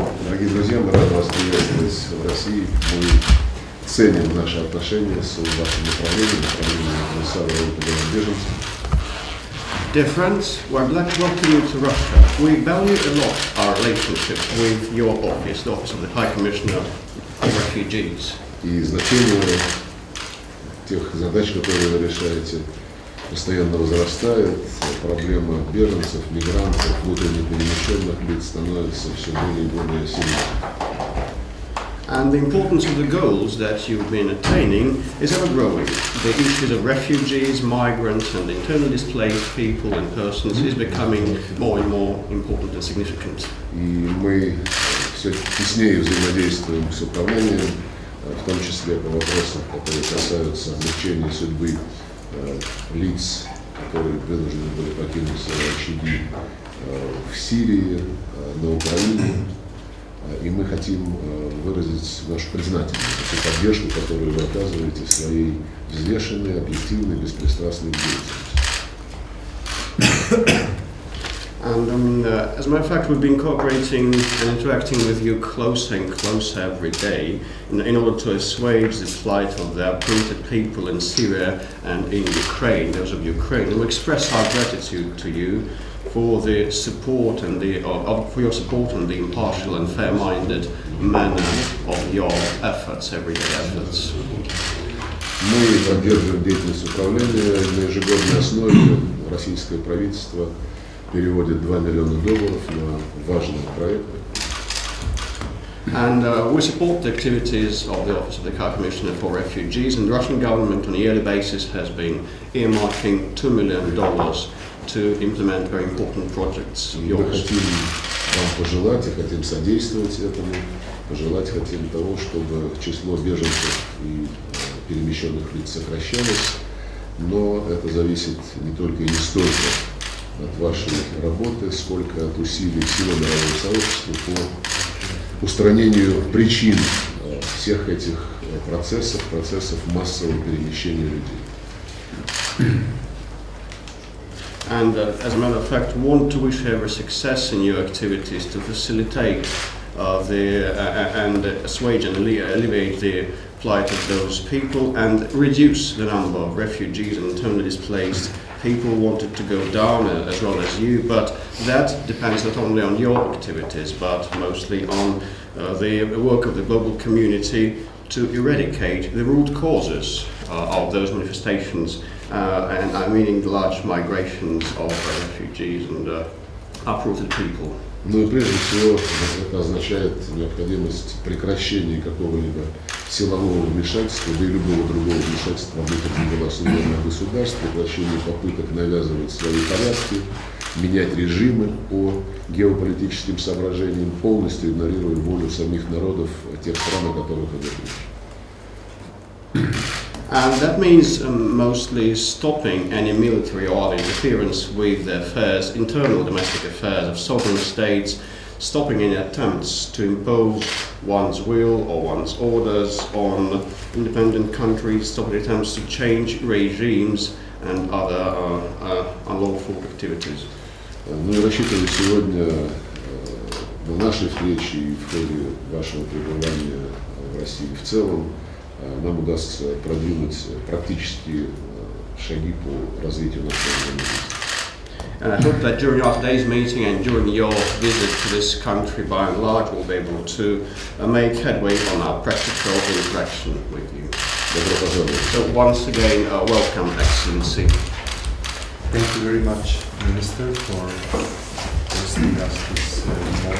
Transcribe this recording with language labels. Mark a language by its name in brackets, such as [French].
[Russian] Дорогие друзья, мы рады вас приветствовать в России. Мы ценим наши отношения с вашим направлением комиссара по делам беженцев. [English] Dear friends, we're glad to welcome you to Russia. We value a lot our relationship with your office, the Office of the High Commissioner of Refugees. [Russian] И значение тех задач, которые вы решаете, постоянно возрастает. Проблема беженцев, мигрантов, внутренне перемещенных лиц становится все более и более серьезной. [English] And the importance of the goals that you've been attaining is ever growing. The issues of refugees, migrants and internally displaced people and persons is becoming more and more important and significant. [Russian] И мы все теснее взаимодействуем с управлением, в том числе по вопросам, которые касаются облегчения судьбы лиц, которые вынуждены были покинуть свои очаги в Сирии, на Украине. И мы хотим выразить нашу признательность за ту поддержку, которую вы оказываете в своей взвешенной, объективной, беспристрастной деятельности. [English] And as a matter of fact, we've been cooperating and interacting with you closer and closer every day in order to assuage the plight of the uprooted people in Syria and in Ukraine, those of Ukraine. And we express our gratitude to you for the support and for your support and the impartial and fair-minded manner of your efforts, everyday efforts. [Russian] Мы поддерживаем деятельность управления на ежегодной основе. Российское правительство переводит $2 миллиона на важные проекты. [English] And we support the activities of the Office of the High Commissioner for Refugees, and the Russian government on a yearly basis has been earmarking $2 million to implement very important projects. [Russian] Мы хотим вам пожелать и хотим содействовать этому, пожелать хотим того, чтобы число беженцев и перемещенных лиц сокращалось, но это зависит не только и не столько от вашей работы, сколько от усилий всего мирового сообщества по устранению причин всех этих процессов массового перемещения людей. [English] And as a matter of fact, want to wish every success in your activities to facilitate and assuage and alleviate the plight of those people and reduce the number of refugees and internally displaced people wanted to go down as well as you, but that depends not only on your activities but mostly on the work of the global community to eradicate the root causes of those manifestations, and I mean the large migrations of refugees and uprooted people. [Russian] Ну и прежде всего это означает необходимость прекращения какого-либо силового вмешательства, да и любого другого вмешательства в внутренние дела суверенных государств, прекращение попыток навязывать свои порядки, менять режимы по геополитическим соображениям, полностью игнорируя волю самих народов тех стран, о которых идет речь. [English] And that means mostly stopping any military or other interference with the affairs, internal domestic affairs of sovereign states, stopping any attempts to impose one's will or one's orders on independent countries, stopping attempts to change regimes and other unlawful activities. [Russian] Ну и рассчитываю сегодня на нашей встрече и в ходе вашего пребывания в России в целом нам удастся продвинуть практические шаги по развитию нашего взаимодействия. [English] And I hope that during our today's meeting and during your visit to this country by and large we'll be able to make headway on our practical interaction with you. [Russian] Добро пожаловать. [English] So once again, welcome, Excellency. Thank you very much, Minister, for hosting us this morning.